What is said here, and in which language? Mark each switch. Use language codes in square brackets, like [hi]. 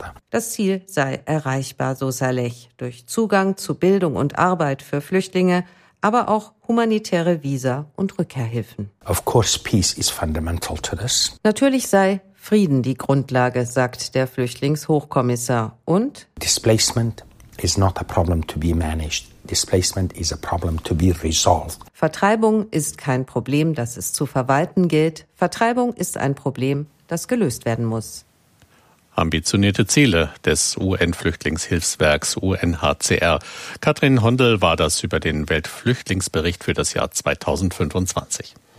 [de] Das Ziel sei erreichbar, so Saleh, durch Zugang zu Bildung und Arbeit für Flüchtlinge, aber auch humanitäre Visa und Rückkehrhilfen. [en] Of course, peace is fundamental to this. [de] Natürlich sei Frieden die Grundlage, sagt der Flüchtlingshochkommissar. Und [en] Displacement is not a problem to be managed. Displacement is a problem to be resolved. [de] Vertreibung ist kein Problem, das es zu verwalten gilt. Vertreibung ist ein Problem, das gelöst werden muss. Ambitionierte Ziele des UN-Flüchtlingshilfswerks UNHCR. Katrin Hondel war das über den Weltflüchtlingsbericht für das Jahr 2025.